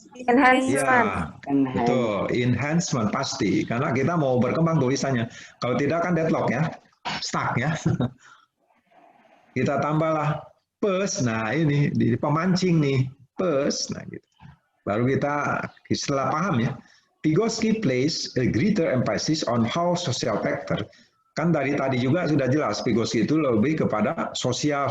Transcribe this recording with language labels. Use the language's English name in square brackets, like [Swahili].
[Indonesian] Ya, betul. Enhancement pasti. Karena kita mau berkembang tulisannya. Kalau tidak kan deadlock ya. Stuck ya. Kita tambahlah plus. Nah ini di pemancing nih. Plus. Nah gitu. Baru kita setelah paham ya. [English] Vygotsky place a greater emphasis on how social factor. [Indonesian] Kan dari tadi juga sudah jelas Vygotsky itu lebih kepada sosial.